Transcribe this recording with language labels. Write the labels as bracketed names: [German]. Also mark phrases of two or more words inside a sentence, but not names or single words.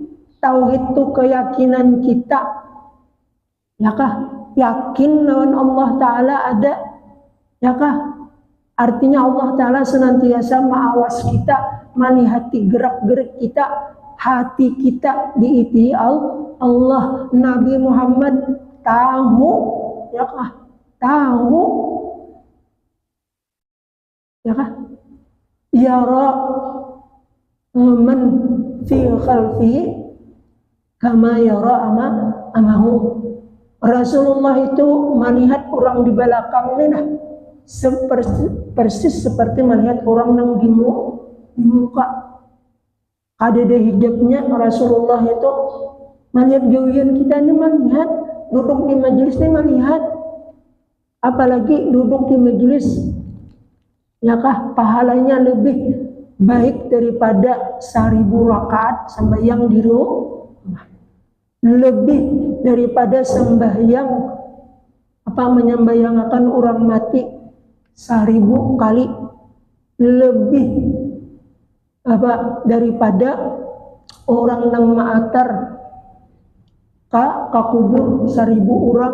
[Banjar] Tauhid itu keyakinan kita, ya kah, yakin lawan Allah Ta'ala ada, ya kah, artinya Allah Ta'ala senantiasa mengawas kita, menihati gerak-gerik kita, hati kita diiti Allah. Nabi Muhammad tahu, ya kah, tahu, ya kah, [Arabic] يرى من في خلفه كما يرى أمامه. [Banjar] Rasulullah itu melihat orang di belakangnya nah, persis seperti melihat orang yang di muka. Ada hijabnya Rasulullah itu melihat jauhan kita ini, melihat duduk di majelis ini, melihat apalagi duduk di majelis ya kah, pahalanya lebih baik daripada 1000 rakaat sembahyang di rumah, lebih daripada sembahyang menyembahyangkan orang mati 1000 kali, lebih daripada orang nang maatar ka kubur 1000 orang.